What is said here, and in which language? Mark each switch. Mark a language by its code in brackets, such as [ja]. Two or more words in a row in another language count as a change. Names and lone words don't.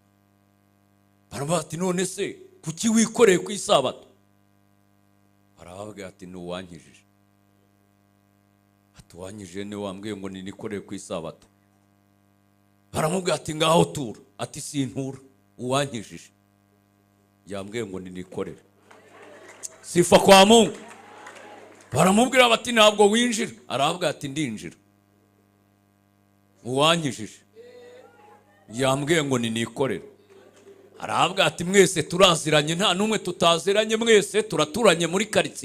[rw] Baravuga ati none se kuki wikoreye ku isabato? Baravuga ati ni uwankijije. Ati uwankijije ni wambwiye ngo nikoreye ku isabato. Baramubwira ati ngaho tura. Ati sintura, uwankijije yambwiye ngo nikorere. [sw] Sifa kwa Mungu. [rw] Baramubwira bati ntabwo winjira. Aravuga ati ndinjira. Uwankijije yambwiye ngo nikorere. Aravuga ati mwese turaziranye, nta numwe tutaziranye, mwese turaturanye muri karitsiye.